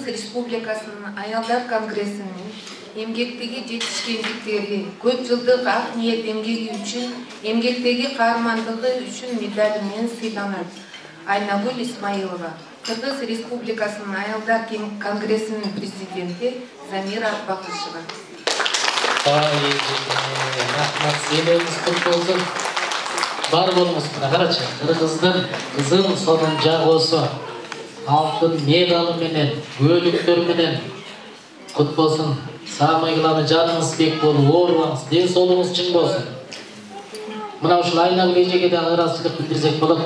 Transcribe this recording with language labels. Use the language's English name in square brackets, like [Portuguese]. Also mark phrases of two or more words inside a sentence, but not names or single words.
[Kyrgyz] Республикасынын Аялдар конгрессинин эмгектеги жетишкендиктери, көп жылдык ак ниет эмгеги үчүн, эмгектеги каармандыгы үчүн медали менен сыйланат. Айнагүл Исмаилова, Кыргыз Республикасынын Аялдар конгрессинин президенти Замира Бакышева. Рахмат, [Kazakh] сыйлығыңыз көп болсын. Бар болыңыз, қарачы, [Kyrgyz] Кыргыздын кызын сонун жагоосу алтын медалы менен, көйлөктөр менен кут болсын. Саамайгыланы жаныңыз бек болуп, оорубаңыз, ден соолугуңуз чың болсын. Мына ушул Айнагүл эжеге да ыраазычылык билдирсек болот.